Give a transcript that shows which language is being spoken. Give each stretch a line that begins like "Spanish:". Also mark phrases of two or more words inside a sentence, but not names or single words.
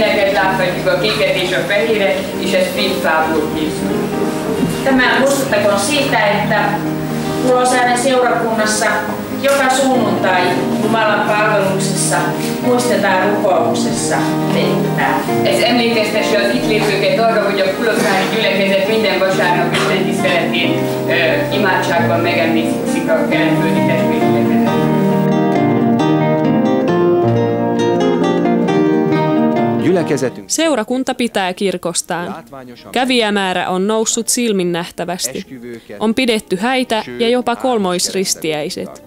Hungarian: láthatjuk, a kéket és a fehéret, és ez fényfából készül.
Finnish: Tämä muistuttakoon siitä, että Kulosaaren seurakunnassa joka sunnuntai Jumalan palveluksessa muistetaan rukouksessa tehtää.
Hungarian: Ez emlékeztesse az itt lévőket arra, hogy a Kulosaari gyülekezet minden vasárnap Isten tiszteletén imádságban megemlékszik a keletföldi testvérgyülekezetet.
Finnish: Seurakunta pitää kirkostaan. Kävijämäärä on noussut silminnähtävästi. On pidetty häitä ja jopa kolmoisristiäiset.